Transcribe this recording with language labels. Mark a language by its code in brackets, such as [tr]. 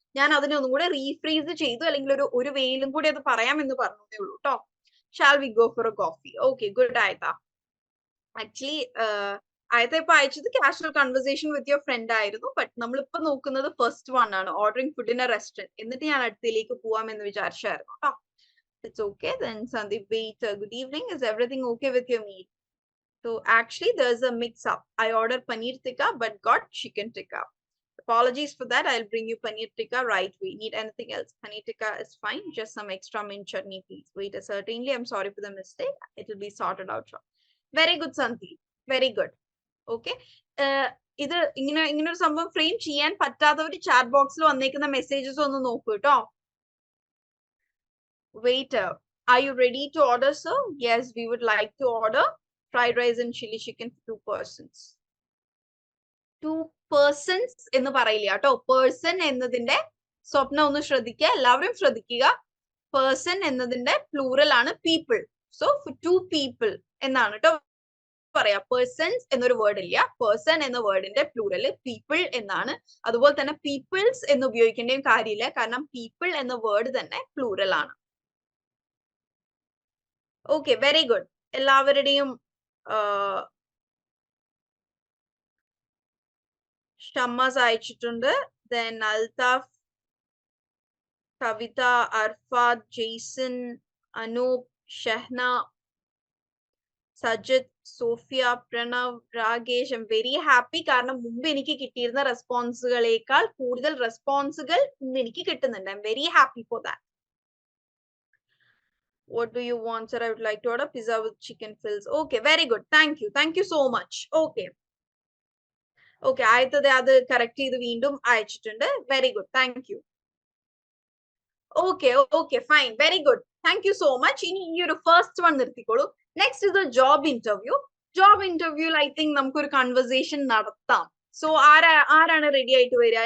[ml] ഞാൻ അതിനെ ഒന്നും കൂടെ റീഫ്രേസ് ചെയ്തു, അല്ലെങ്കിൽ ഒരു വേയിലും കൂടി അത് പറയാമെന്ന് പറഞ്ഞതേ ഉള്ളൂ കേട്ടോ. [en] Shall we go for a coffee? Okay, good, Ayata. Actually, Ayata [ml] ഇപ്പൊ അയച്ചത് [en] casual conversation with your friend [ml] ആയിരുന്നു. [en] but [ml] നമ്മളിപ്പോ നോക്കുന്നത് [en] first one [ml] ആണ്, [en] Ordering food in a restaurant. [ml] എന്നിട്ട് ഞാൻ അടുത്തതിലേക്ക് പോവാമെന്ന് വിചാരിച്ചായിരുന്നു കേട്ടോ. [en] It's okay. Then Sandeep, wait. Good evening. Is everything okay with your meal? So actually, there's a mix-up. I ordered paneer tikka but got chicken tikka. Apologies for that. I'll bring you paneer tikka right away. Need anything else? Paneer tikka is fine. Just some extra mint chutney, please. Wait, certainly. I'm sorry for the mistake. It will be sorted out. Very good, Sandeep. Very good. Okay. [ml] ഇത് ഇങ്ങനെ ഒരു സംഭവം frame ചെയ്യാൻ പറ്റാത്തവർ chat ബോക്സിൽ വന്നേക്കുന്ന messages ഒന്ന് നോക്കൂ കേട്ടോ. [en] Waiter, are you ready to order, sir? Yes, we would like to order fried rice and chili chicken for 2 persons. [ml] 2 persons എന്ന് പറയില്ല കേട്ടോ. പേഴ്സൺ എന്നതിന്റെ സ്വപ്നം ഒന്ന് ശ്രദ്ധിക്കുക, എല്ലാവരും ശ്രദ്ധിക്കുക. പേഴ്സൺ എന്നതിന്റെ പ്ലൂറൽ ആണ് പീപ്പിൾ. സോ 2 people എന്നാണ് കേട്ടോ പറയാ. പേഴ്സൺസ് എന്നൊരു വേർഡ് ഇല്ല. പേഴ്സൺ എന്ന വേർഡിന്റെ പ്ലൂറൽ പീപ്പിൾ എന്നാണ്. അതുപോലെ തന്നെ പീപ്പിൾസ് എന്ന് ഉപയോഗിക്കേണ്ട കാര്യമില്ല, കാരണം പീപ്പിൾ എന്ന വേർഡ് തന്നെ പ്ലൂറൽ ആണ്. Okay, very good. എല്ലാവരുടെയും ഷമ്മാസ് അയച്ചിട്ടുണ്ട്. Then Althaf, Kavitha, Arfad, Jason, Anoop, Shahna, Sajith, Sophia, Pranav, Rakesh. [en] I am very happy, [ml] കാരണം മുമ്പ് എനിക്ക് കിട്ടിയിരുന്ന റെസ്പോൺസുകളേക്കാൾ കൂടുതൽ റെസ്പോൺസുകൾ ഇന്ന് എനിക്ക് കിട്ടുന്നുണ്ട്. [en] I am very happy for that. What do you want, sir? I would like to order pizza with chicken fills. Okay, very good. Thank you. Thank you so much. Okay. [ml] Okay, ആദ്യത്തെ അത് correct ചെയ്ത് വീണ്ടും അയച്ചിട്ടുണ്ട്. [en] Very good. Thank you. Okay okay fine. Very good. Thank you so much. [ml] ഇനി ഈ ഒരു [en] first one [ml] നിർത്തിക്കോളൂ. [en] Next is a job interview. [ml] Job ഇന്റർവ്യൂവിൽ I think നമുക്കൊരു കൺവെർസേഷൻ നടത്താം. സോ ആരാണ് റെഡി ആയിട്ട് വരിക?